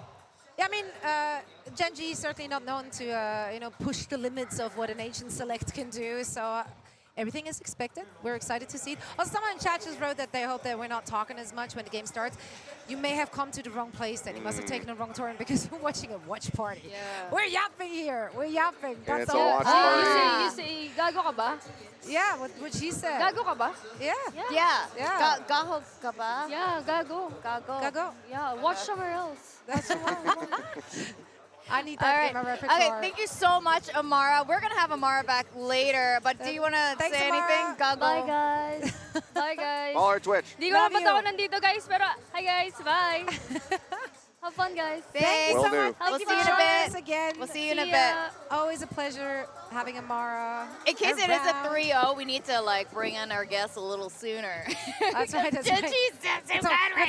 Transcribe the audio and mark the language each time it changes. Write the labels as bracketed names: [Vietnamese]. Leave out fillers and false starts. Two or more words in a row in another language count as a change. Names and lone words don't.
[English] Yeah, I mean, Gen G is certainly not known to, push the limits of what an Asian select can do, so everything is expected. We're excited to see it. Also, someone in chat just wrote that they hope that we're not talking as much when the game starts. You may have come to the wrong place then. You must have taken a wrong turn because you're watching a watch party. Yeah. We're yapping here. We're yapping. That's That's all. all. Watch party. You say, [Filipino] gago ka ba? [English] Yeah, what she said. [Filipino] Gago ka ba? [English] Yeah. Yeah. [Filipino] Gago ka ba? [English] Yeah, gago. Gago. Yeah, watch somewhere else. That's the one. I need that in my repertoire. Okay, thank you so much, Amara. We're going to have Amara back later, but do you want to say anything? Gago. Bye, guys. Bye, guys. Follow our Twitch. [Filipino] Di ko naman ako nandito, guys, pero hi, guys. [English] Bye. Have fun, guys. Thanks Will so do. much. We'll see you in a bit. Again. We'll see you in a bit. Always a pleasure having Amara. In case it is a 3-0, we need to bring in our guests a little sooner. That's right. That's Gen right. G's so bad right